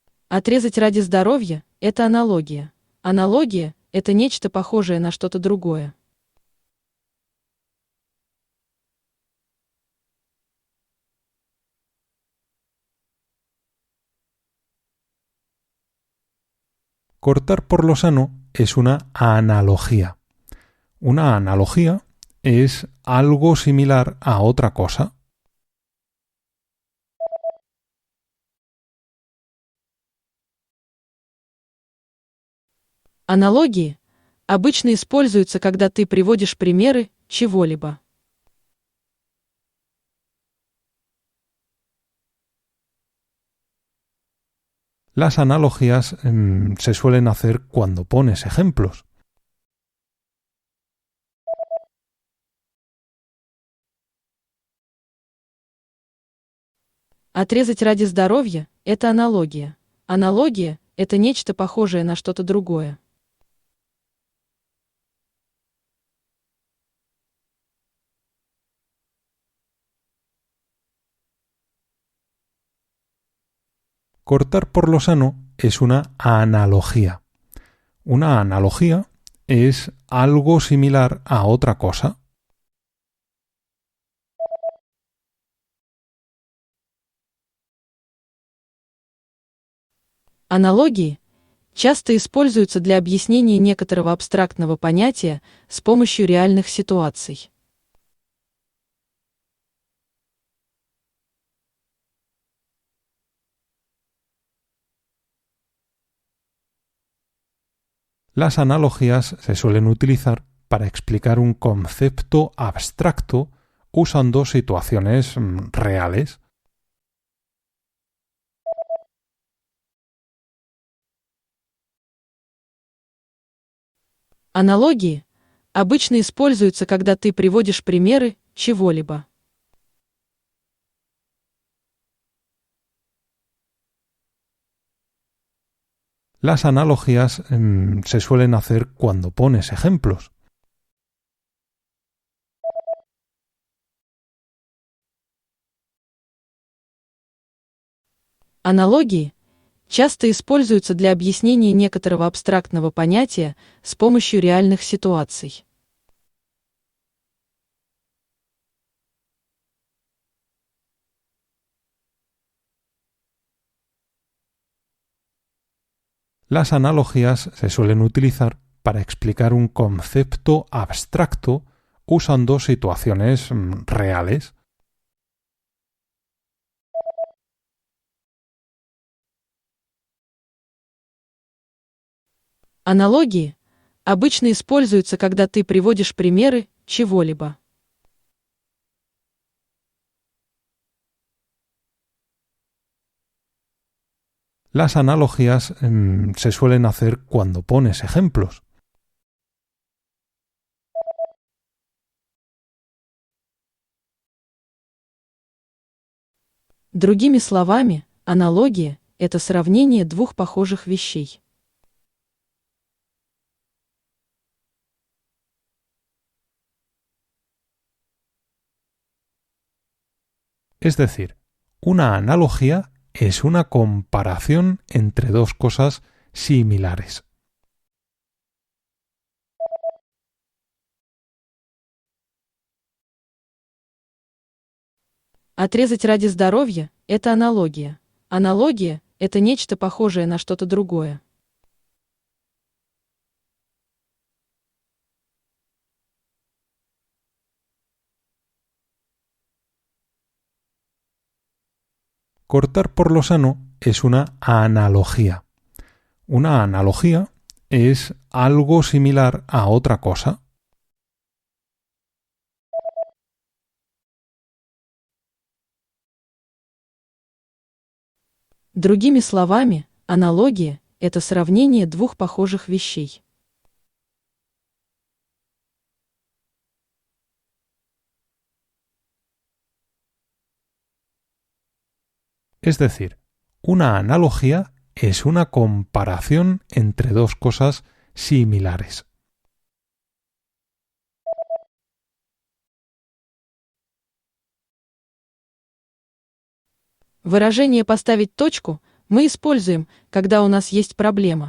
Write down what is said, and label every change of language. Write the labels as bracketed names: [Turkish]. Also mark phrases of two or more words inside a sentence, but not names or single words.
[Russian] Отрезать ради здоровья– это аналогия. Аналогия– это нечто похожее на что-то другое. [Spanish] Cortar por lo sano es una analogía. Una analogía es algo similar a otra cosa. [Russian] Аналогии обычно используются, когда ты приводишь примеры чего-либо. [Spanish] Las analogías se suelen hacer cuando pones ejemplos. [Russian] Отрезать ради здоровья– это аналогия. Аналогия– это нечто похожее на что-то другое. [Spanish] Cortar por lo sano es una analogía. Una analogía es algo similar a otra cosa. [Russian] Аналогии часто используются для объяснения некоторого абстрактного понятия с помощью реальных ситуаций. [Spanish] Las analogías se suelen utilizar para explicar un concepto abstracto usando situaciones reales. [Russian] Аналогии обычно используются, когда ты приводишь примеры чего-либо. [Spanish] Las analogías se suelen hacer cuando pones ejemplos. [Russian] Аналогии часто используются для объяснения некоторого абстрактного понятия с помощью реальных ситуаций. [Spanish] Las analogías se suelen utilizar para explicar un concepto abstracto usando situaciones reales. [Russian] Аналогии обычно используются, когда ты приводишь примеры чего-либо. [Spanish] Las analogías se suelen hacer cuando pones ejemplos. [Russian] Другими словами, аналогия– это сравнение двух похожих вещей. [Spanish] Es decir, una analogía es una comparación entre dos cosas similares. [Russian] Отрезать ради здоровья– это аналогия. Аналогия– это нечто похожее на что-то другое. [Spanish] Cortar por lo sano es una analogía. Una analogía es algo similar a otra cosa. [Russian] Другими словами, аналогия– это сравнение двух похожих вещей. [Spanish] Es decir, una analogía es una comparación entre dos cosas similares. [Russian] Выражение «поставить точку» мы используем, когда у нас есть проблема.